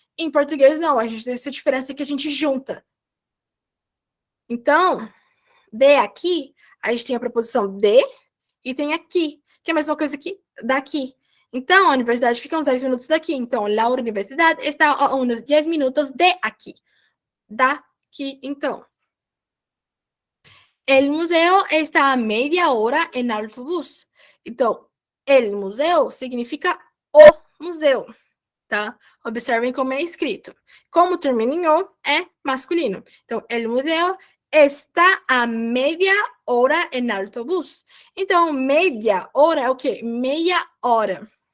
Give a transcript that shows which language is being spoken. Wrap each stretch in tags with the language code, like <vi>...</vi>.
<pt>Em português, não, a gente tem essa diferença que a gente junta. Então, de aqui, a gente tem a preposição de e tem aqui, que é a mesma coisa que daqui. Então, a universidade fica uns 10 minutos daqui. Então,</pt> <es>la universidad está a uns 10 minutos de aqui.</es> <pt>Daqui, então.</pt> <es>El museo está a media hora en autobús.</es> <pt>Então, el museu significa o museu, tá? Observem como é escrito. Como termina em o, é masculino.</pt> <es>Então, el museo está a media hora en autobús.</es> <pt>Então, media hora é o quê? Meia hora.</pt>